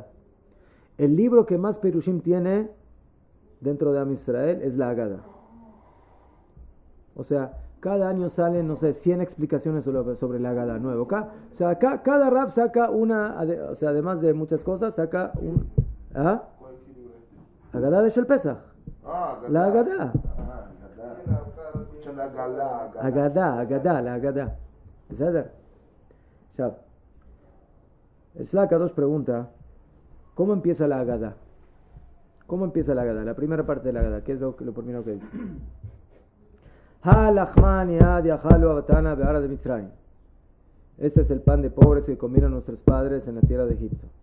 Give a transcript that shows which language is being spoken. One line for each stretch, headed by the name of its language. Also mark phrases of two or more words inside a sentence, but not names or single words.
Spanish: El libro que más Perushim tiene dentro de Am Israel es la Haggadah. O sea, cada año salen, 100 explicaciones sobre la Haggadah nuevo. Cada Rab saca una, o sea, además de muchas cosas, saca un... Haggadah de
Hebrew: של פסח.
Spanish: La Haggadah. La Haggadah. ¿Beseder? El Shla HaKadosh pregunta, ¿cómo empieza la Haggadah? ¿Cómo empieza la Haggadah? La primera parte de la Haggadah, ¿qué es lo primero que dice? Este es el pan de pobres que comieron nuestros padres en la tierra de Egipto.